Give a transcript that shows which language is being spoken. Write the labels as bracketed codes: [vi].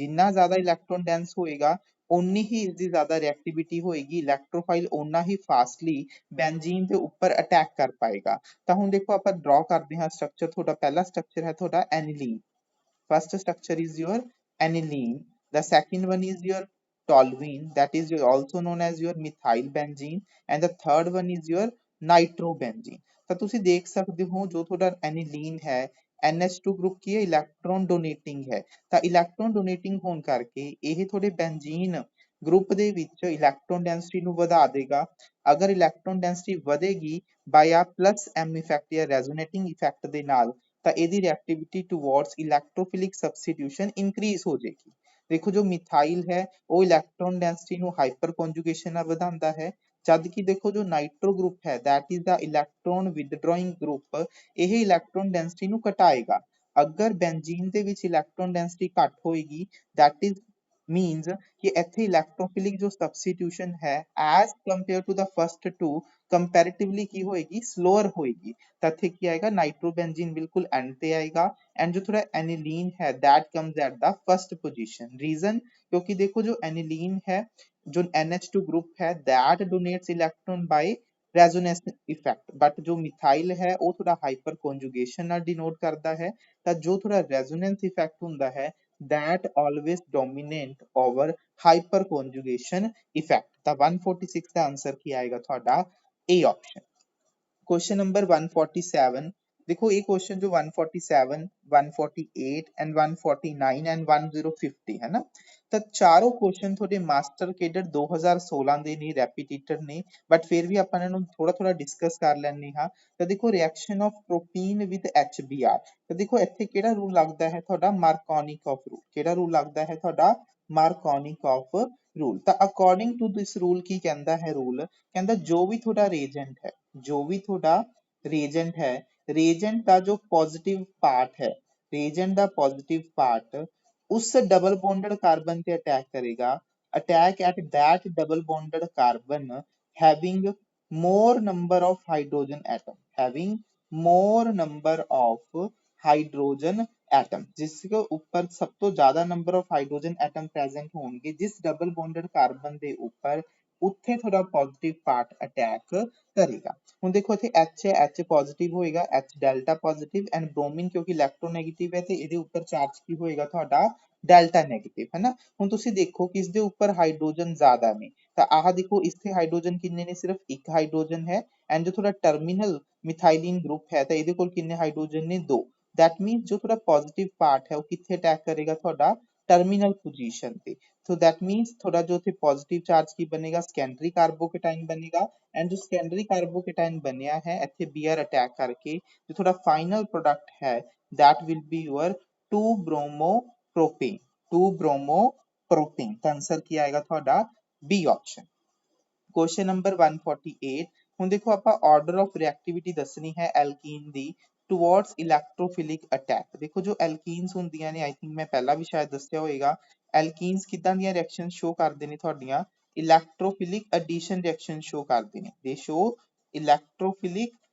[pa] ਜਿੰਨਾ ਜ਼ਿਆਦਾ electron dense ਹੋਏਗਾ ਉਨੀ ਹੀ ਇਸਦੀ ਜ਼ਿਆਦਾ ਰਿਐਕਟੀਵਿਟੀ ਹੋਏਗੀ, ਇਲੈਕਟ੍ਰੋਫਾਈਲ ਓਨਾ ਹੀ ਫਾਸਟਲੀ ਬੈਂਜ਼ੀਨ ਦੇ ਉੱਪਰ ਅਟੈਕ ਕਰ ਪਾਏਗਾ। ਤਾਂ ਹੁਣ ਦੇਖੋ ਆਪਾਂ ਡਰਾ ਕਰਦੇ ਹਾਂ ਸਟਰਕਚਰ। ਤੁਹਾਡਾ ਪਹਿਲਾ ਸਟਰਕਚਰ ਹੈ ਤੁਹਾਡਾ ਐਨਿਲੀਨ। [en] First structure is your aniline. The second one is your toluene, that is also known as your methyl benzene, and the third one is your nitrobenzene। [pa] ਤਾਂ ਤੁਸੀਂ ਦੇਖ ਸਕਦੇ ਹੋ ਜੋ ਤੁਹਾਡਾ ਐਨਿਲੀਨ ਹੈ NH2 ਗਰੁੱਪ ਕੀ ਹੈ ਇਲੈਕਟ੍ਰੋਨ ਡੋਨੇਟਿੰਗ ਹੈ। ਤਾਂ ਇਲੈਕਟ੍ਰੋਨ ਡੋਨੇਟਿੰਗ ਹੋਣ ਕਰਕੇ ਇਹ ਤੁਹਾਡੇ ਬੈਂਜ਼ੀਨ ਗਰੁੱਪ ਦੇ ਵਿੱਚ ਇਲੈਕਟ੍ਰੋਨ ਡੈਂਸਿਟੀ ਨੂੰ ਵਧਾ ਦੇਗਾ। ਅਗਰ ਇਲੈਕਟ੍ਰੋਨ ਡੈਂਸਿਟੀ ਵਧੇਗੀ ਬਾਈ ਆ ਪਲੱਸ ਐਮ ਇਫੈਕਟ ਜਾਂ ਰੈਜ਼ੋਨੇਟਿੰਗ ਇਫੈਕਟ ਦੇ ਨਾਲ ਤਾਂ ਇਹਦੀ ਰਿਐਕਟੀਵਿਟੀ ਟੁਵਾਰਡਸ ਇਲੈਕਟ੍ਰੋਫਿਲਿਕ ਸਬਸਟੀਟਿਊਸ਼ਨ ਇਨਕਰੀਜ਼ ਹੋ ਜਾਏਗੀ। ਦੇਖੋ ਜੋ ਮਿਥਾਈਲ ਹੈ ਉਹ ਇਲੈਕਟ੍ਰੋਨ ਡੈਂਸਿਟੀ ਨੂੰ ਹਾਈਪਰ ਕੰਜੂਗੇਸ਼ਨ ਨਾਲ ਵਧਾਉਂਦਾ ਹੈ, ਜਦ ਕਿ ਦੇਖੋ ਜੋ ਨਾਈਟ੍ਰੋ ਗਰੁੱਪ ਹੈ [en] that is the [pa] electron ਵਿਦਡਰਾਇੰਗ group, ਇਹ ਇਲੈਕਟ੍ਰੋਨ ਡੈਂਸਿਟੀ ਨੂੰ ਘਟਾਏਗਾ। ਅਗਰ ਬੈਂਜ਼ੀਨ ਦੇ ਵਿੱਚ ਇਲੈਕਟ੍ਰੋਨ ਡੈਂਸਿਟੀ ਘੱਟ ਹੋਏਗੀ [en] that is means [pa] ਕਿ ਇੱਥੇ ਇਲੈਕਟ੍ਰੋਫਿਲਿਕ ਜੋ ਸਬਸਟੀਟਿਊਸ਼ਨ ਹੈ [en] as compared to the first two comparatively [pa] ਕੀ ਹੋਏਗੀ ਸਲੋਅਰ ਹੋਏਗੀ। ਤਾਂ ਇੱਥੇ ਕੀ ਆਏਗਾ ਨਾਈਟ੍ਰੋਬੈਂਜ਼ੀਨ ਬਿਲਕੁਲ ਐਂਡ ਤੇ ਆਏਗਾ ਐਂਡ ਜੋ ਥੋੜਾ ਐਨਿਲੀਨ ਹੈ [en] that comes at the first position। [pa] Reason ਕਿਉਂਕਿ ਦੇਖੋ ਜੋ ਐਨਿਲੀਨ ਹੈ [hi] जो NH2 group है [en] that donates electron by resonance effect, but [hi] जो मिथाइल है वो थोड़ा हाइपर conjugation [pa] ਨਾਲ denote ਕਰਦਾ ਹੈ। ਤਾਂ ਜੋ ਥੋੜਾ resonance effect ਹੁੰਦਾ ਹੈ [en] that always dominate over hyper conjugation effect। [pa] ਤਾਂ 146 ਦਾ ਆਨਸਰ ਕੀ ਆਏਗਾ ਤੁਹਾਡਾ A option। [hi] Question number 147। देखो ये क्वेश्चन जो 147, 148 एंड 149 एंड 1050 है ना। [pa] ਤਾਂ ਚਾਰੋਂ ਕੁਐਸਚਨ ਤੁਹਾਡੇ ਮਾਸਟਰ ਕੇਡਰ 2016 ਦੇ ਨੇ, ਰੈਪੀਟੀਟਰ ਨੇ, ਬਟ ਫਿਰ ਵੀ ਆਪਾਂ ਇਹਨਾਂ ਨੂੰ ਥੋੜਾ ਡਿਸਕਸ ਕਰ ਲੈਣੇ ਹਾਂ। ਤਾਂ ਦੇਖੋ ਰਿਐਕਸ਼ਨ ਆਫ ਪ੍ਰੋਪੀਨ ਵਿਦ HBr। ਤਾਂ ਦੇਖੋ ਇੱਥੇ ਕਿਹੜਾ ਰੂਲ ਲੱਗਦਾ ਹੈ ਤੁਹਾਡਾ ਮਾਰਕੋਨਿਕ ਆਫ ਰੂਲ। ਕਿਹੜਾ ਰੂਲ ਲੱਗਦਾ ਹੈ ਤੁਹਾਡਾ ਮਾਰਕੋਨਿਕ ਆਫ ਰੂਲ। ਤਾਂ ਅਕੋਰਡਿੰਗ ਟੂ ਦਿਸ ਰੂਲ ਕੀ ਕਹਿੰਦਾ ਹੈ ਰੂਲ, ਕਹਿੰਦਾ ਜੋ ਵੀ ਤੁਹਾਡਾ ਰੀਏਜੈਂਟ ਹੈ, ਜੋ ਵੀ ਤੁਹਾਡਾ ਰੀਏਜੈਂਟ ਹੈ, ਰੀਏਜੈਂਟ ਦਾ ਜੋ ਪੋਜ਼ਿਟਿਵ ਪਾਰਟ ਹੈ, ਰੀਏਜੈਂਟ ਦਾ ਪੋਜ਼ਿਟਿਵ ਪਾਰਟ [hi] उस डबल बॉन्डेड कार्बन पे अटैक करेगा, [en] attack at that double bonded carbon [hi] having more number of hydrogen atom, having more number of hydrogen atom, जिसके ऊपर सब तो ज्यादा number of hydrogen atom present होंगे जिस डबल बॉन्डेड कार्बन के ऊपर [pa] ਉੱਥੇ ਥੋੜਾ ਪੋਜ਼ਿਟਿਵ ਪਾਰਟ ਅਟੈਕ ਕਰੇਗਾ। ਹੁਣ ਦੇਖੋ ਇੱਥੇ H ਹੈ, H ਪੋਜ਼ਿਟਿਵ ਹੋਏਗਾ, H ਡੈਲਟਾ ਪੋਜ਼ਿਟਿਵ ਐਂਡ ਬ੍ਰੋਮੀਨ ਕਿਉਂਕਿ ਇਲੈਕਟ੍ਰੋਨੈਗੇਟਿਵ ਹੈ ਤੇ ਇਹਦੇ ਉੱਪਰ ਚਾਰਜ ਕੀ ਹੋਏਗਾ ਤੁਹਾਡਾ ਡੈਲਟਾ ਨੈਗੇਟਿਵ ਹੈ ਨਾ। ਹੁਣ ਤੁਸੀਂ ਦੇਖੋ ਕਿ ਇਸ ਦੇ ਉੱਪਰ ਹਾਈਡਰੋਜਨ ਜ਼ਿਆਦਾ ਨੇ ਤਾਂ ਆਹ ਦੇਖੋ ਇੱਥੇ ਹਾਈਡਰੋਜਨ ਕਿੰਨੇ ਨੇ, ਸਿਰਫ ਇੱਕ ਹਾਈਡਰੋਜਨ ਹੈ ਐਂਡ ਜੋ ਥੋੜਾ ਟਰਮੀਨਲ ਮਿਥਾਈਲਿਨ ਗਰੁੱਪ ਹੈ ਤਾਂ ਇਹਦੇ ਕੋਲ ਕਿੰਨੇ ਹਾਈਡਰੋਜਨ ਨੇ, ਦੋ। [hi] दैट मीन्स जो थोड़ा पॉजिटिव पार्ट है वो कितने अटैक करेगा थोड़ा टर्मिनल पोजीशन पे। तो दैट मीन्स थोड़ा जो थे पॉजिटिव चार्ज की बनेगा सेकेंडरी कार्बोकेटाइन बनेगा एंड जो सेकेंडरी कार्बोकेटाइन बनया है इथे Br अटैक करके जो थोड़ा फाइनल प्रोडक्ट है [en] that will be your 2 bromopropane, [hi] 2 bromopropane. तो आंसर क्या आएगा थोड़ा बी ऑप्शन। Question number 148। [pa] ਹੁਣ ਦੇਖੋ ਆਪਾਂ ਆਰਡਰ ਆਫ ਰਿਐਕਟੀਵਿਟੀ ਦੱਸਣੀ ਹੈ ਐਲਕੀਨ ਦੀ ਟੁਵਾਰਡਸ ਇਲੈਕਟ੍ਰੋਫਿਲਿਕ ਅਟੈਕ। ਦੇਖੋ ਜੋ ਐਲਕੀਨਸ ਹੁੰਦੀਆਂ ਨੇ, ਆਈ ਥਿੰਕ ਮੈਂ ਪਹਿਲਾਂ ਵੀ ਸ਼ਾਇਦ ਦੱਸਿਆ ਹੋਏਗਾ, ਐਲਕੀਨਸ ਕਿਦਾਂ ਦੀਆਂ ਰਿਐਕਸ਼ਨ ਸ਼ੋ ਕਰਦੇ ਨੇ ਤੁਹਾਡੀਆਂ ਇਲੈਕਟ੍ਰੋਫਿਲਿਕ ਐਡੀਸ਼ਨ ਰਿਐਕਸ਼ਨ ਸ਼ੋ ਕਰਦੇ ਨੇ। ਦੇ ਸ਼ੋ ਇਲੈਕਟ੍ਰੋਫਿਲਿਕ